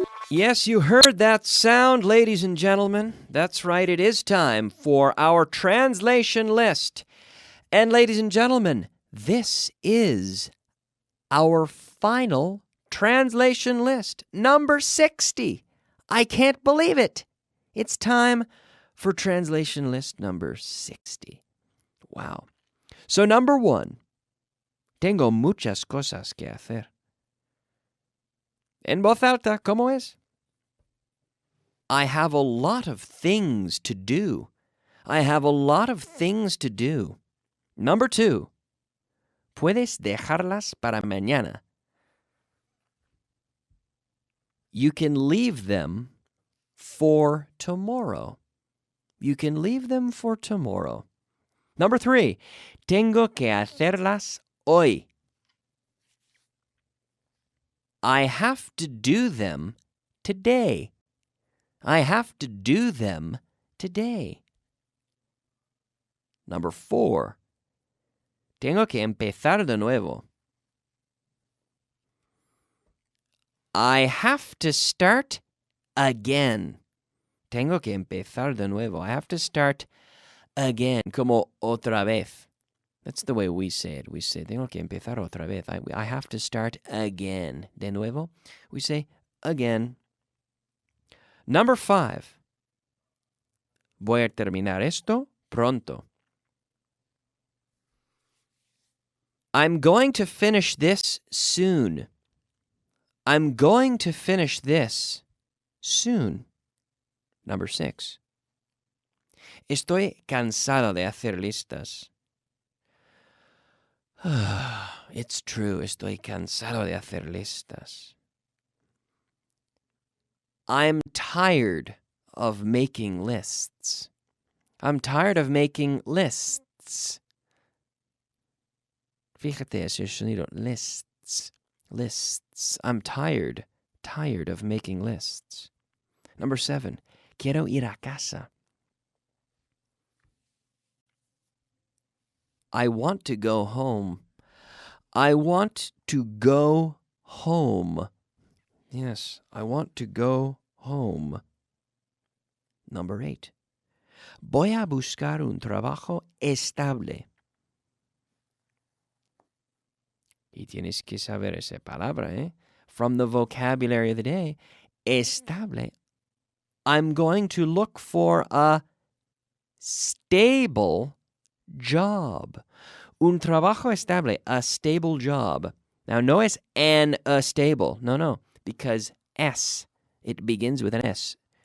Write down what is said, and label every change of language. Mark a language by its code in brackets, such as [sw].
[en] Yes, you heard that sound, ladies and gentlemen. That's right, it is time for our translation list. And ladies and gentlemen, this is our final translation list, number 60. I can't believe it. It's time for translation list number 60. Wow. So number 1, [es] tengo muchas cosas que hacer. En voz alta, ¿cómo es? [en] I have a lot of things to do. I have a lot of things to do. Number 2, [es] puedes dejarlas para mañana. [en] You can leave them for tomorrow. You can leave them for tomorrow. [es] Number 3, tengo que hacerlas hoy. [en] I have to do them today. I have to do them today. [es] Number 4, tengo que empezar de nuevo. [en] I have to start again. [es] Tengo que empezar de nuevo. [en] I have to start again, [es] como otra vez. [en] That's the way we say it. We say, [es] tengo que empezar otra vez. [en] I have to start again. [es] De nuevo, [en] we say again. [es] Number 5, voy a terminar esto pronto. [en] I'm going to finish this soon. I'm going to finish this soon. Number 6. [es] Estoy cansado de hacer listas. [en] It's true, [es] estoy cansado de hacer listas. [en] I'm tired of making lists. I'm tired of making lists. [es] Fíjate ese sonido. Lists. Lists. [en] I'm tired of making lists. Number 7. [es] Quiero ir a casa. [en] I want to go home. I want to go home. Yes, I want to go home. Number 8. [es] Voy a buscar un trabajo estable. Y tienes que saber esa palabra, ¿eh? [en] From the vocabulary of the day, estable. I'm going to look for a stable job. [es] Un trabajo estable, [en] a stable job. Now, [es] no es [en] an stable. No, because S, it begins with an S.